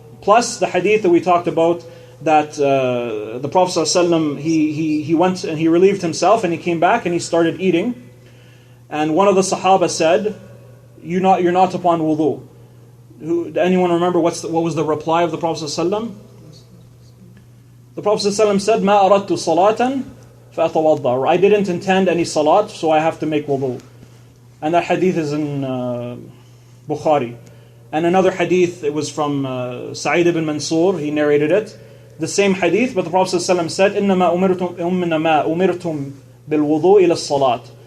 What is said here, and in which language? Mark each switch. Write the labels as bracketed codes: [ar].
[en] Plus the hadith that we talked about, that the Prophet ﷺ, he went and he relieved himself and he came back and he started eating. And one of the Sahaba said, you're not upon wudu. Anyone remember what was the reply of the Prophet ﷺ? The Prophet ﷺ said, [ar] مَا أَرَدْتُ صَلَاةً فَأَتَوَضَّى. [en] I didn't intend any salat, so I have to make wudu. And that hadith is in Bukhari. And another hadith, it was from Sa'id ibn Mansur, he narrated it. The same hadith, but the Prophet ﷺ said, [ar] إِنَّمَا أُمِرْتُمْ بِالْوُضُوءِ إِلَى الصَّلَاةِ.